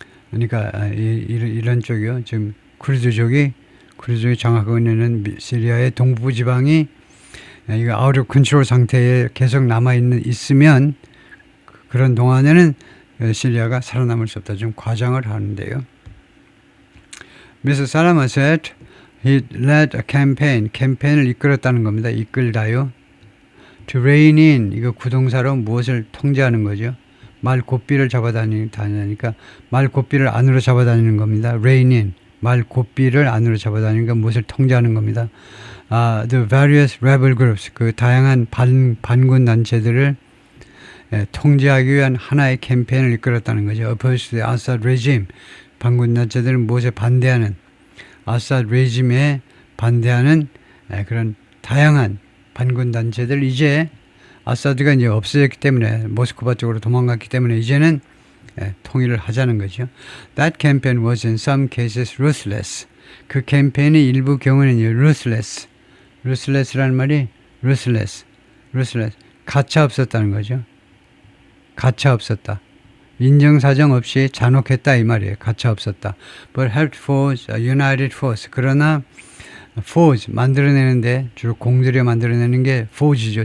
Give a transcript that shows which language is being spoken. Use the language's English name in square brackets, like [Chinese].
[Korean] 그러니까 이런 쪽이요. 지금 쿠르드족이 장악하고 있는 시리아의 동부 지방이 이거 아웃 오브 컨트롤 상태에 계속 있으면 그런 동안에는 시리아가 살아남을 수 없다. 좀 과장을 하는데요. [English] Mr. Salama said he led a [Korean] 캠페인을 이끌었다는 겁니다. 이끌다요. [English] To rein in, [Korean] 이거 구동사로 무엇을 통제하는 거죠. 말 고삐를 잡아다니니까 말 고삐를 안으로 잡아다니는 겁니다. [English] rein in, [Korean] 말 고삐를 안으로 잡아다니니까 무엇을 통제하는 겁니다. [English] The various rebel groups, [Korean] 그 다양한 반군 단체들을 통제하기 위한 하나의 캠페인을 이끌었다는 거죠. [English] Opposed to the Assad regime, [Korean] 반군 단체들은 무엇에 반대하는 아사드 레짐에 반대하는 그런 다양한 반군 단체들 이제 아사드가 이제 없어졌기 때문에 모스크바 쪽으로 도망갔기 때문에 이제는 통일을 하자는 거죠. [English] That campaign was in some cases ruthless. [Korean] 그 캠페인의 일부 경우는 ruthless. ruthless라는 말이 ruthless. 가차 없었다는 거죠. 가차 없었다. 인정사정 없이 잔혹했다 이 말이에요. 가차 없었다. [English] But helped force a united force. [Korean] 그러나 force 만들어내는데 주로 공들여 만들어내는 게 forge죠.